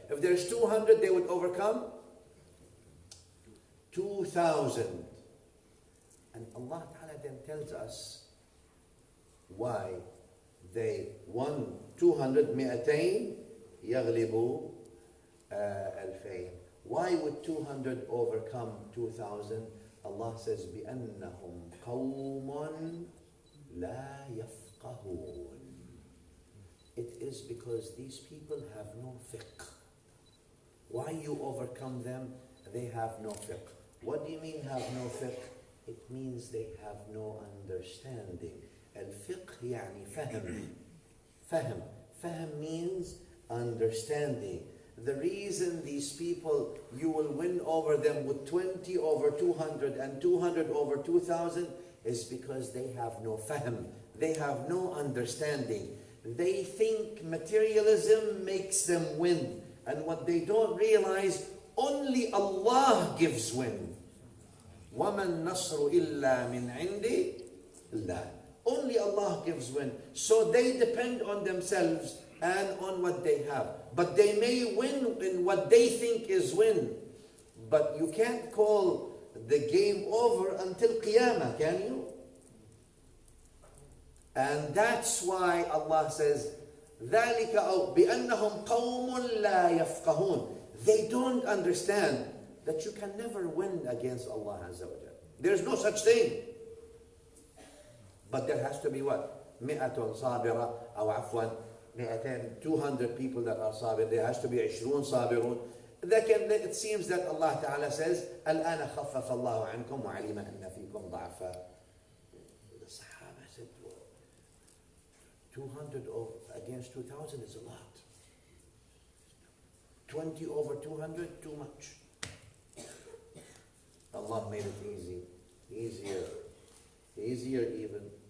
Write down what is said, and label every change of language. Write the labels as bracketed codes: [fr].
[en] If there's 200, they would overcome 2,000. And Allah Ta'ala then tells us why they won 200 200 [ar] يغلبوا [en] 2000. Why would 200 overcome 2,000? Allah says [ar] بأنهم قوم لا يفقهون. [en] It is because these people have no fiqh. Why you overcome them? They have no fiqh. What do you mean have no fiqh? It means they have no understanding. [ar] الفقه يعني فهم. فهم [en] means understanding. The reason these people, you will win over them with 20 over 200 and 200 over 2,000 is because they have no fahm. They have no understanding. They think materialism makes them win. And what they don't realize, only Allah gives win. [ar] وَمَا النَّصْرُ إِلَّا مِنْ عِنْدِ اللَّهِ. [en] Only Allah gives win. So they depend on themselves and on what they have. But they may win in what they think is win. But you can't call the game over until Qiyamah, can you? And that's why Allah says, [ar] ذَلِكَ أَوْ بِأَنَّهُمْ قَوْمٌ لَا يَفْقَهُونَ. [en] They don't understand that you can never win against Allah Azza wa Jal. There's no such thing. But there has to be what? 100 [ar] صابرة أو عفوا [en] 200 people that are sabir. There has to be 20 sabirun. It seems that Allah Ta'ala says, [ar] الآن خفف الله عنكم وعلم أن فيكم ضعفا. [en] The Sahaba said, 200 against 2,000 is a lot. 20 over 200, too much. Allah made it easier even.